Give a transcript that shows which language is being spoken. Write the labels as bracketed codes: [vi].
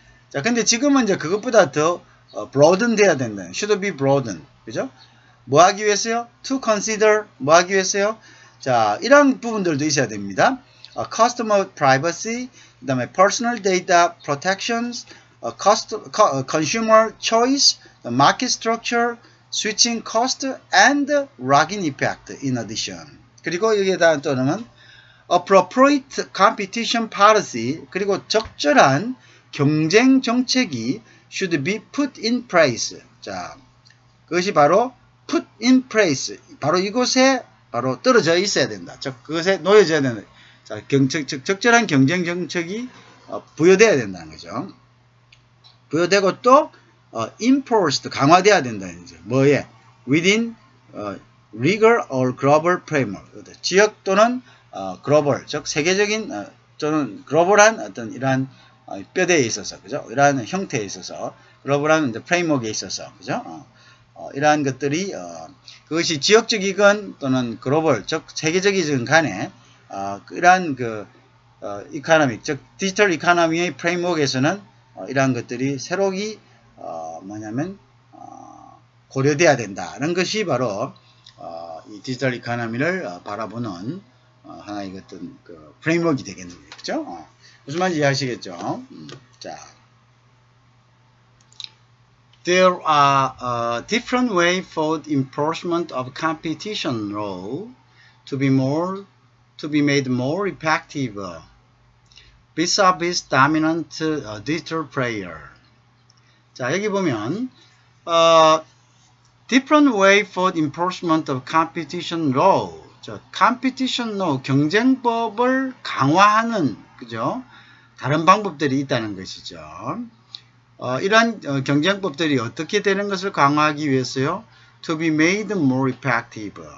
[ko] 자, 근데 지금은 이제 그것보다 더 broaden 돼야 된다. [en] should be broaden. [ko] 그죠? 뭐 하기 위해서요? [en] to consider. [ko] 뭐 하기 위해서요? 자, 이런 부분들도 있어야 됩니다. [en] customer privacy, [ko] 그 다음에 [en] personal data protections, consumer choice, the market structure, switching cost, and login effect in addition. [ko] 그리고 여기에다 또는 [en] appropriate competition policy, [ko] 그리고 적절한 경쟁 정책이 [en] should be put in place. [ko] 자, 그것이 바로 [en] put in place. [ko] 바로 이곳에 바로 떨어져 있어야 된다. 즉, 그것에 놓여져야 된다. 자, 적절한 경쟁 정책이 부여돼야 된다는 거죠. 부여되고 또 enforced 강화돼야 된다. 이제 뭐에 [en] within legal or global framework. [ko] 지역 또는 글로벌, 즉 세계적인 또는 글로벌한 어떤 이러한 뼈대에 있어서, 그죠? 이러한 형태에 있어서, 글로벌한 프레임워크에 있어서, 그죠? 이러한 것들이 그것이 지역적이건 또는 글로벌, 즉 세계적이든 간에 이러한 이코노믹, 즉 디지털 이코노미의 프레임워크에서는 이러한 것들이 새로이 뭐냐면 고려돼야 된다는 것이 바로 이 디지털 이코노미를 바라보는 하나의 어떤 프레임워크가 되겠는 거죠. 그죠? 무슨 말인지 이해하시겠죠? [en] 자, there are different ways for the enforcement of competition law to be made more effective vis-a-vis dominant digital player. [ko] 자, 여기 보면 [en] different way for the enforcement of competition law. [ko] 자, [en] competition law [ko] 경쟁법을 강화하는, 그죠? 다른 방법들이 있다는 것이죠. 이러한 경쟁법들이 어떻게 되는 것을 강화하기 위해서요? [en] To be made more effective.